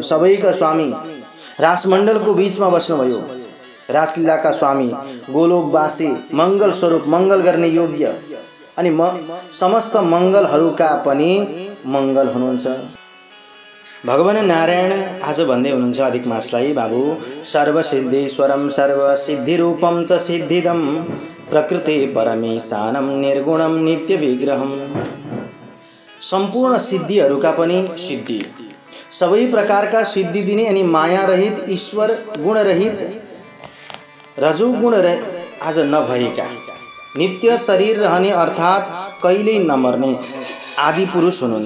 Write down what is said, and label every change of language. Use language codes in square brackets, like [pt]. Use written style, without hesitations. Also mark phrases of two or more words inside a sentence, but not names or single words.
[ne] सबैका स्वामी रासमण्डलको बीचमा बस्नुभयो। रासलीलाका स्वामी, गोलोकवासी, मंगल स्वरूप, मंगल गर्ने योग्य अनि समस्त मंगलहरूका पनि मंगल हुनुहुन्छ। भगवान नारायण आज भन्दै हुनुहुन्छ अधिक मासलाई, बाबु, [sa] सर्वसिद्धेश्वरं सर्वसिद्धिरूपं च सिद्धिदं प्रकृते परमेशानं निर्गुणं नित्य विग्रहं। [ne] सम्पूर्ण सिद्धिहरूका पनि सिद्धि, सबै प्रकारका सिद्धि दिने अनि माया रहित, ईश्वर गुण रहित, रजोगुण आज नभएका, नित्य शरीर रहने अर्थात कहिल्यै नमर्ने आदि पुरुष हुनुहुन्छ।